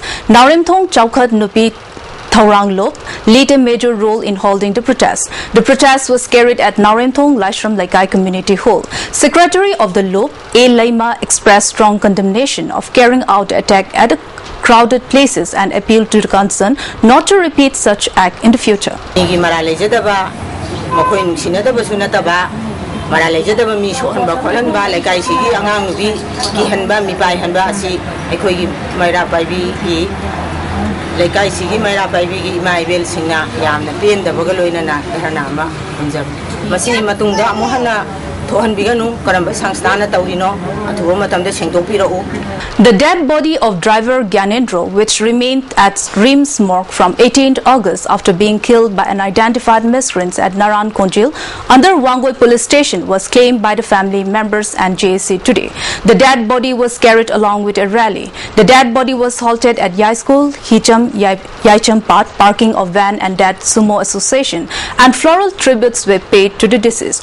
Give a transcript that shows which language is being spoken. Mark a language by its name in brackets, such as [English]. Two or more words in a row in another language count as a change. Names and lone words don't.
[English] Narimthong Chaukat Nupi Thaurang Lop played a major role in holding the protest. The protest was carried at Narimthong Laishram Laikai Community Hall. Secretary of the Lop, A. Laima, expressed strong condemnation of carrying out the attack at the crowded places and appealed to the concern not to repeat such act in the future. [Manipuri] Laikai sigi Maira Paibi gi Maibel singna yamna pen da baga loina na ehana ma hunjab masini matungda mohana thohan biganu karamba sangsthana tawrino athuwa matamda sengdokpirau. [English] The dead body of driver Gyanendra, which remained at Reams morgue from 18th August after being killed by unidentified miscreants at Naran Konjil under Wangoi police station, was claimed by the family members and JSC today. The dead body was carried along with a rally. The dead body was halted at Yai School, Hicham, Yaicham Path, parking of van and Dead Sumo Association, and floral tributes were paid to the deceased.